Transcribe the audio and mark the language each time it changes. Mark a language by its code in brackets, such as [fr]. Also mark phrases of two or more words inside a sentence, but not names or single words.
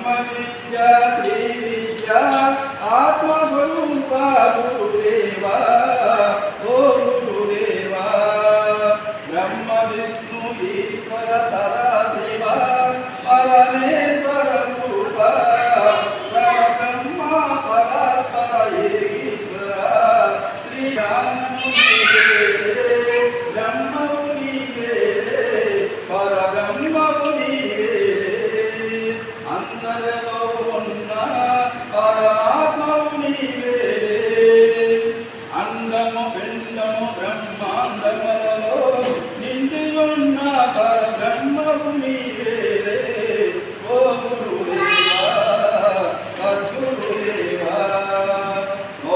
[sa] विद्या श्री विद्या आत्मस्वरूप गुरुदेवा ओ गुरुदेवा ब्रह्म विष्णु ईश्वर सदाशिव परमेश्वर रूप ब्रह्म परात्पर ईश्वर श्री ब्रह्म [te] పరబ్రహ్మ అందరలో ఉన్న పరమాత్మవు నీవే అండము పిండము బ్రహ్మాండములలో నిండి ఉన్న పరబ్రహ్మవు నీవే ఓ గురుదేవా సద్గురుదేవా ఓ